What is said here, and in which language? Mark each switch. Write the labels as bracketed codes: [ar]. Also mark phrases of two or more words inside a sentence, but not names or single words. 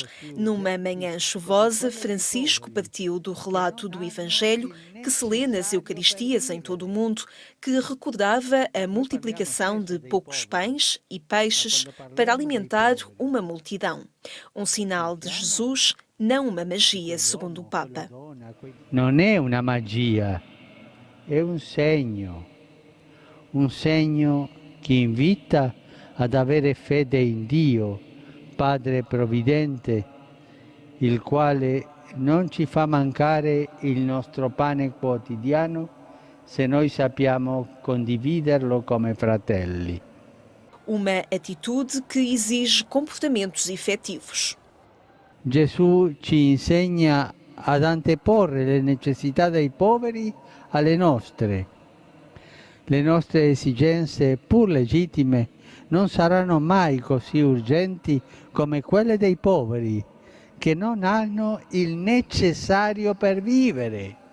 [pt] Numa manhã chuvosa, Francisco partiu do relato do Evangelho que se lê nas Eucaristias em todo o mundo, que recordava a multiplicação de poucos pães e peixes para alimentar uma multidão. Um sinal de Jesus, não uma magia, segundo o Papa. [it] Non è una magia, è un segno che invita ad avere fede in Dio, Padre Provvidente, il quale non ci fa mancare il nostro pane quotidiano se noi sappiamo condividerlo come fratelli. [pt] Uma atitude que exige comportamentos efetivos. [it] Gesù ci insegna ad anteporre le necessità dei poveri alle nostre. Le nostre esigenze, pur legittime, non saranno mai così urgenti come quelle dei poveri, che non hanno il necessario per vivere.